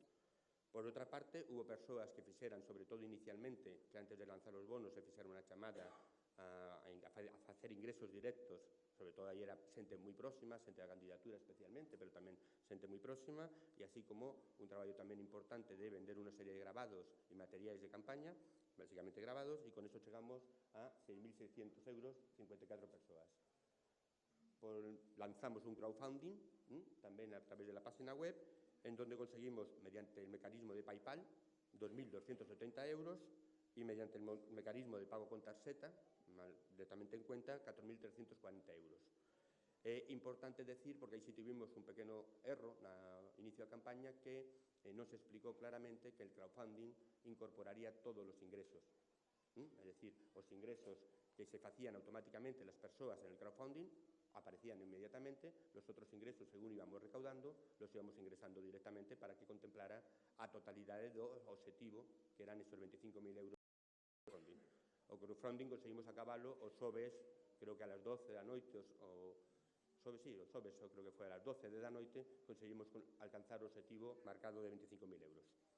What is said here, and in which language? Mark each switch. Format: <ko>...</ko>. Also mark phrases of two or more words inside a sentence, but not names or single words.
<gl>Por outra parte, hubo persoas que fixeran, sobre todo inicialmente, que antes de lanzar os bonos se fixeran unha chamada a a facer ingresos directos, sobre todo aí era xente moi próxima, xente da candidatura especialmente, pero tamén xente moi próxima, e así como un traballo tamén importante de vender unha serie de gravados e materiais de campaña, basicamente gravados, e con eso chegamos a 6.600 euros, 54 persoas.</gl> <es>Lanzamos un crowdfunding, tamén a través de la página web, en donde conseguimos, mediante el mecanismo de PayPal, 2.270 euros, y mediante el mecanismo de pago con tarxeta, directamente en cuenta, 4.340 euros.</es> <gl>É importante decir, porque aí si tivemos un pequeno erro no inicio da campaña, que non se explicou claramente que el crowdfunding incorporaría todos os ingresos. É dicir, os ingresos que se facían automáticamente</gl> <es>las persoas en el crowdfunding aparecían inmediatamente, los otros ingresos, según íbamos recaudando, los íbamos ingresando directamente para que contemplara</es> <gl>a totalidade do objetivo,</gl> <es>que eran esos 25.000 euros.</es> <gl>O crowdfunding conseguimos acabalo os xoves, creo que</gl> <es>a las</es> <gl>12 da noite, os xoves, eu creo que foi</gl> <es>a las</es> <gl>12 da noite, conseguimos alcanzar o objetivo marcado de 25.000 euros.</gl>